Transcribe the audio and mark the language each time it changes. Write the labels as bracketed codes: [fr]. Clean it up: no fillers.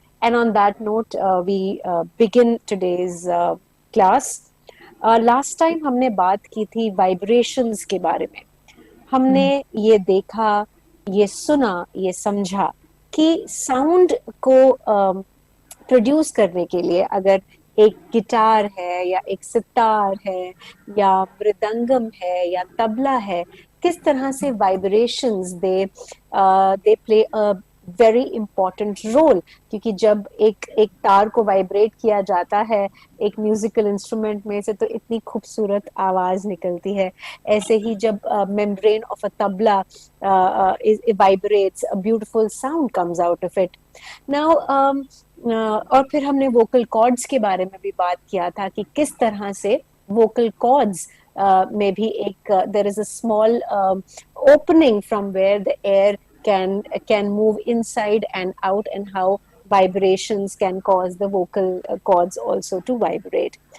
[en] And on that note, we begin today's class. [hi] Last time हमने बात की थी vibrations के बारे में। हमने ये देखा, ये सुना, ये समझा कि साउंड को प्रोड्यूस करने के लिए अगर एक गिटार है या एक सितार है या मृदंगम है या तबला है, किस तरह से vibrations [en] They play a very important role. [hi] क्योंकि जब एक तार को वाइब्रेट किया जाता है एक म्यूजिकल इंस्ट्रूमेंट में से, तो इतनी खूबसूरत आवाज निकलती है। ऐसे ही जब [en] Membrane of a tabla vibrates, a beautiful sound comes out of it. Now [hi] और फिर हमने वोकल कॉर्ड्स के बारे में भी बात किया था कि किस तरह से वोकल कॉर्ड्स में भी एक [en] there is a small opening from where the air can move inside and out, and how vibrations can cause the vocal cords also to vibrate.